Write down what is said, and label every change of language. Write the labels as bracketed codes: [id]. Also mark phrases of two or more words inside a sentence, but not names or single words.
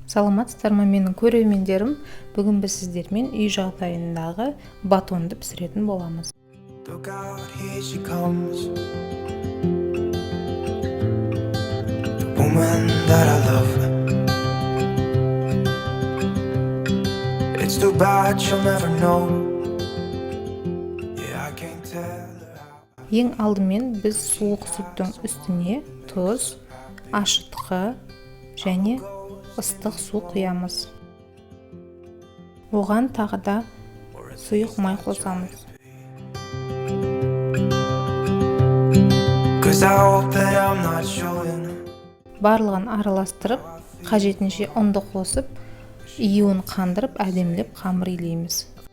[kk] Саламатсыздар ма менің көрермендерім? Бүгін біз сіздермен үй жағдайындағы батонды пісіретін боламыз. [en] Look out, here she comes. The woman that I love. It's too bad she'll never know. Yeah, I can't tell her how. [kk] Ең алдымен біз суық сүттің үстіне тұз, ашытқы және ыстық су құямыз. Оған тағы да сұйық май қосамыз. Барлығын араластырып, қажетінше ұнды қосып, июін қандырып, әдемілеп қамыр илейміз.